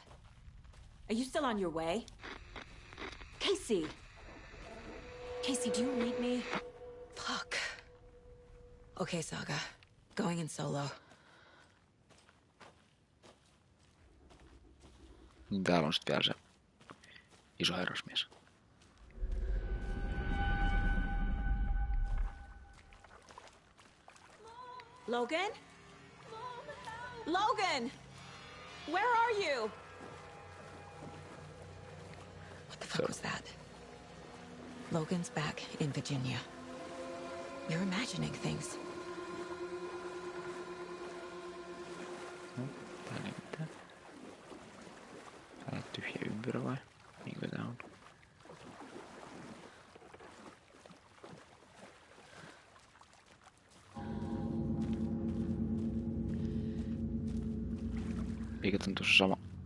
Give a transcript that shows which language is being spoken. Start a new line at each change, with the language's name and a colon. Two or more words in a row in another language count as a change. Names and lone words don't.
English: Are you still on your way? Casey! Casey, do you read me? Fuck. Okay, Saga. Going in solo.
Finnish: Niin täällä on sit vielä se iso herrasmies.
English: Logan? Logan! Where are you? What the fuck was that? Logan's back in Virginia. You're imagining things.
Finnish: Täällä ei mitään. Täällä on tyhjä ympyrä vai? Niinkö tää on? Mikä on tuossa sama?